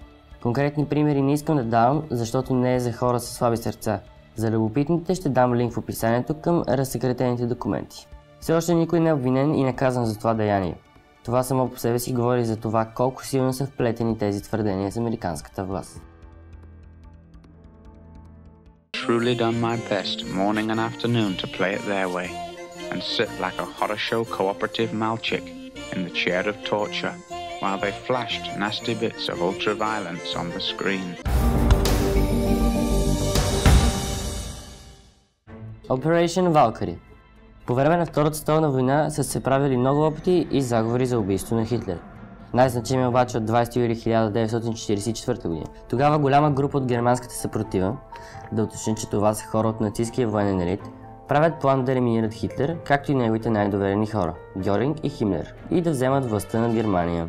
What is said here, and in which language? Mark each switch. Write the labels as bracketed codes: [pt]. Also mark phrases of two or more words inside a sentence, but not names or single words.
[bg] Конкретни примери не искам да давам, защото не е за хора със слаби сърца. За любопитните ще дам линк в описанието към разсекретените документи. Все още никой не е обвинен и наказан за това деяние. Това само по себе си говори за това колко силно са вплетени тези твърдения с американската власт. [en] Truly done my best morning and afternoon to play it their way and sit like a horror show cooperative malchick in the chair of torture while they flashed nasty bits of ultra-violence on the screen. Operation Valkyrie. [bg] По време на Втората световна война са се правили много опити и заговори за убийство на Хитлер. Най-значимият обаче от 20 юли 1944 година. Тогава голяма група от германската съпротива, да уточним, че това са хора от нацистския военен елит, правят план да елиминират Хитлер, както и неговите най-доверени хора – Гьоринг и Химлер, и да вземат властта над Германия.